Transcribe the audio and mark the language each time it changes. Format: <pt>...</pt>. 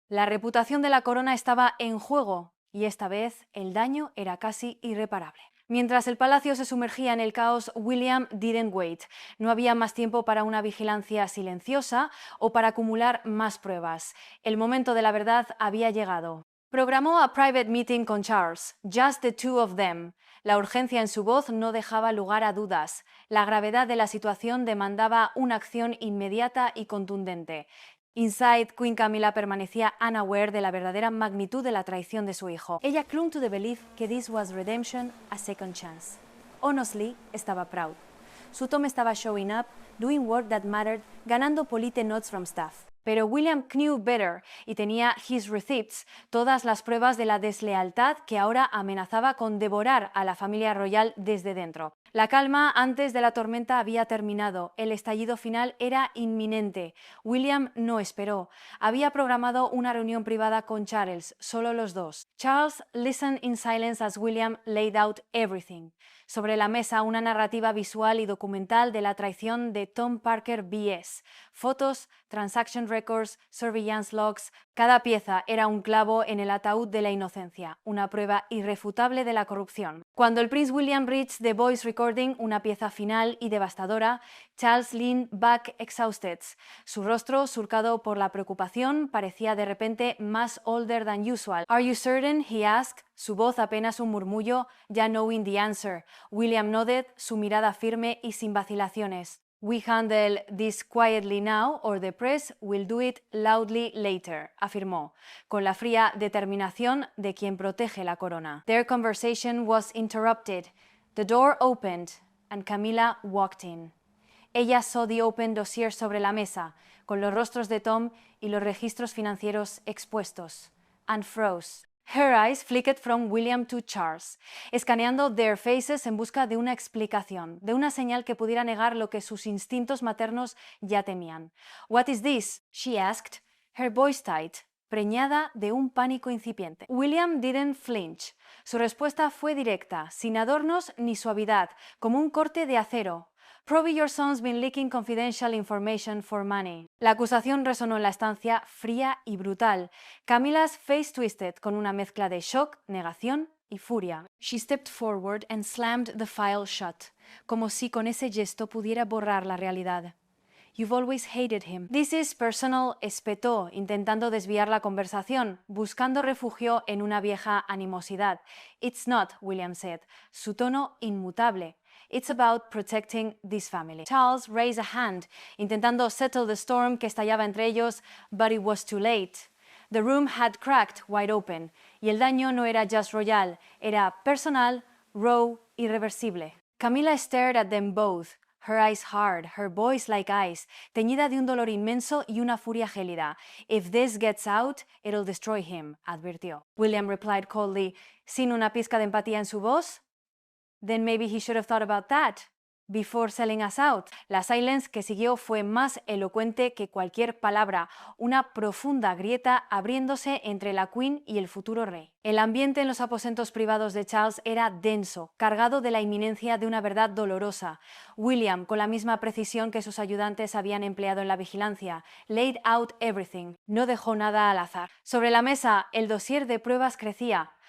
<es>La reputación de la corona estaba en juego y esta vez el daño era casi irreparable. Mientras el palacio se sumergía en el caos, William</es> <en>didn't wait.</en> <es>No había más tiempo para una vigilancia silenciosa o para acumular más pruebas. El momento de la verdad había llegado.</es> <en>Programó a private meeting con Charles, just the two of them.</en> <es>La urgencia en su voz no dejaba lugar a dudas. La gravedad de la situación demandaba una acción inmediata y contundente. Inside, Queen Camilla permanecía unaware de la verdadera magnitud de la traición de su hijo.</es> <en>Ella clung to the belief que this was redemption, a second chance. Honestly, estaba proud.</en> <es>Su Tom estaba</es> <en>showing up, doing work that mattered, ganando polite notes from staff.</en> <es>Pero William</es> <en>knew better</en> <es>y tenía</es> <en>his receipts,</en> <es>todas las pruebas de la deslealtad que ahora amenazaba con devorar a la familia royal desde dentro. La calma antes de la tormenta había terminado, el estallido final era inminente. William no esperó. Había programado una reunión privada con Charles, solo los dos.</es> <en>Charles listened in silence as William laid out everything.</en> <es>Sobre la mesa, una narrativa visual y documental de la traición de Tom Parker Bies.</es> <en>Fotos, transaction records, surveillance logs.</en> <es>Cada pieza era un clavo en el ataúd de la inocencia, una prueba irrefutable de la corrupción. Cuando el Prince William</es> <en>reached the voice recording,</en> <es>una pieza final y devastadora, Charles</es> <en>leaned back exhausted.</en> <es>Su rostro, surcado por la preocupación, parecía de repente más</es> <en>older than usual. "Are you certain?" he asked.</en> <es>Su voz apenas un murmullo,</es> <en>ya knowing the answer.</en> <es>William nodded, su mirada firme y sin vacilaciones.</es> <en>"We handle this quietly now, or the press will do it loudly later",</en> <es>afirmó, con la fría determinación de quien protege la corona.</es> <en>Their conversation was interrupted. The door opened, and Camilla walked in.</en> <es>Ella</es> <en>saw the open dossier</en> <es>sobre la mesa, con los rostros de Tom y los registros financieros expuestos,</es> <en>and froze. Her eyes flicked from William to Charles,</en> <es>escaneando</es> <en>their faces</en> <es>en busca de una explicación, de una señal que pudiera negar lo que sus instintos maternos ya temían.</es> <en>"What is this?" she asked, her voice tight,</en> <es>preñada de un pánico incipiente.</es> <en>William didn't flinch.</en> <es>Su respuesta fue directa, sin adornos ni suavidad, como un corte de acero.</es> <en>"Probably your son's been leaking confidential information for money".</en> <es>La acusación resonó en la estancia, fría y brutal.</es> <en>Camilla's face twisted</en> <es>con una mezcla de shock, negación y furia.</es> <en>She stepped forward and slammed the file shut,</en> <es>como si con ese gesto pudiera borrar la realidad.</es> <en>"You've always hated him. This is personal",</en> <es>espetó, intentando desviar la conversación, buscando refugio en una vieja animosidad.</es> <en>"It's not", William said,</en> <es>su tono inmutable.</es> <en>"It's about protecting this family". Charles raised a hand, intentando settle the storm</en> <es>que estallaba entre ellos,</es> <en>but it was too late. The room had cracked wide open,</en> <es>y el daño no era</es> <en>just royal, era personal, raw, irreversible. Camilla stared at them both, her eyes hard, her voice like ice,</en> <es>teñida de un dolor inmenso y una furia gélida.</es> <en>"If this gets out, it'll destroy him", advirtió. William replied coldly,</en> <es>sin una pizca de empatía en su voz.</es> <en>"Then maybe he should have thought about that before selling us out".</en> <es>La silence que siguió fue más elocuente que cualquier palabra, una profunda grieta abriéndose entre la Queen y el futuro rey. El ambiente en los aposentos privados de Charles era denso, cargado de la inminencia de una verdad dolorosa. William, con la misma precisión que sus ayudantes habían empleado en la vigilancia,</es> <en>laid out everything,</en> <es>no dejó nada al azar. Sobre la mesa, el dossier de pruebas crecía.</es>